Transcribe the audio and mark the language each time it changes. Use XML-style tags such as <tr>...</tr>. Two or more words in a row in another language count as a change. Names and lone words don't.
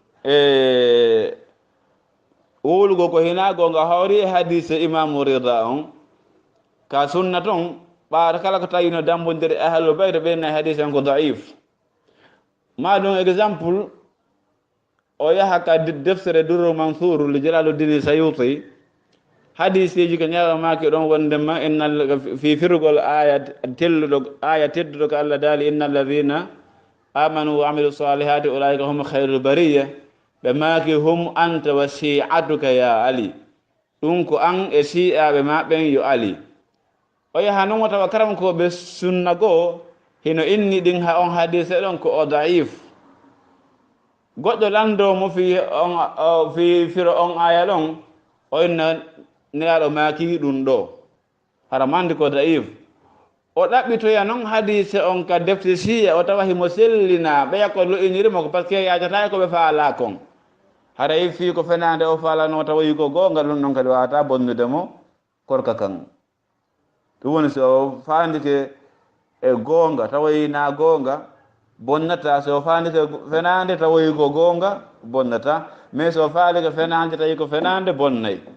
<ff>wowlugo ko hina gonga hawri e hadise imamu rida on ka sunna ton ɓaata kala ko tawi no dambodiri</ff> <ar>أهل البيت</ar> <ff>ɓenna hadise on ko daif ma ɗum exemple o yaha ka deftere durru mansour li jalaluddin sayuti hadiseji ko ñawamaki ɗon wondema fi firgol aya tedduɗo ko Allah daali</ff> <ar>إن الذين آمنوا وعملوا الصالحات أولئك هم خير البرية</ar> <ff>ɓe maaki</ff> <ar>هم أنت وشيعتك يا علي</ar> <ff>ɗum ko an e si'aɓe maɓen yo ali o yaha noon o tawa karankoɓe sunna goo hino inni ɗin ha on hadise ɗon ko o daif goɗɗo landomo fi firo on aya ɗon o inna nelaɗo maaki ɗum ɗo hara mandi ko daif o ɗaɓɓitoya noon hadise on ka defte siya o tawa himo sellina ɓeya ko lo'inirimo ko</ff> <fr>par ce que</fr> <ff>yajata koɓe faala kon haray fi ko fenande o falano tawayi ko gonga ɗum ɗon kadi wawata bonnude mo korka kan ɗum woni so fandike e gonga tawayi na gonga bonnata so fandike fenande tawayi ko gonga bonnata mais so faalike fenande tawi ko fenande bonnay</ff>